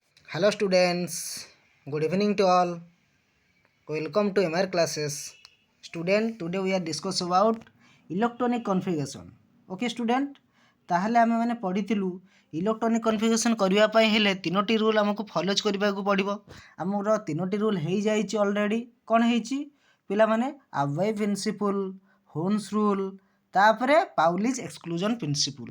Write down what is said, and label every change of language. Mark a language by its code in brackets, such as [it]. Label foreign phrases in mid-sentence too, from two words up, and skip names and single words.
[en] Hello students, good evening to all. Welcome to MR classes. Student, today we are discuss about electronic configuration. Okay student, [or] ତାହାଲେ ଆମେ ମାନେ ପଢ଼ିଥିଲୁ [en] electronic configuration [or] କରିବା ପାଇଁ ହେଲେ ତିନୋଟି ରୁଲ୍ ଆମକୁ ଫଲୋଜ୍ କରିବାକୁ ପଡ଼ିବ। ଆମର ତିନୋଟି ରୁଲ୍ ହୋଇ ଯାଇଛି ଅଲରେଡି। କଣ ହୋଇଛି ପିଲା ମାନେ [en] Aufbau principle, Hund's rule, [or] ତାପରେ [en] Pauli's exclusion principle.